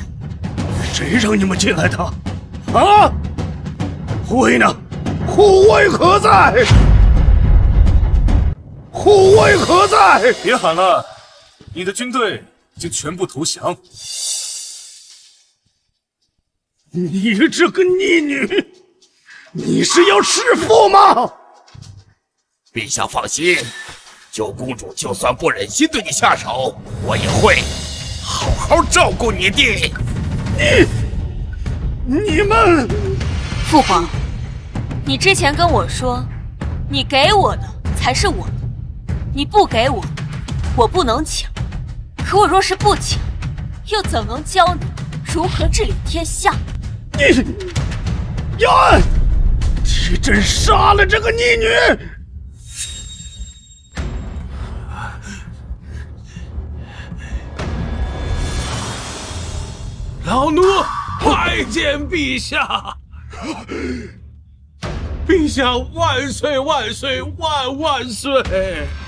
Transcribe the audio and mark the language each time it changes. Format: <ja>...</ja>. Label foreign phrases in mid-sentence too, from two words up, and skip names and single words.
<zh>誰讓你們進來的？啊？護衛呢？護衛何在？護衛何在？別喊了，你的軍隊已經全部投降。你這個逆女，你是要弑父嗎？陛下放心，九公主就算不忍心對你下手，我也會好好照顧你的。你們，父皇，你之前跟我說，你給我的才是我的，你不給我，我不能搶。可我若是不搶，又怎能教你如何治理天下？你，楊安，替朕殺了這個逆女！老奴拜見陛下！陛下萬歲萬歲萬萬歲！</zh>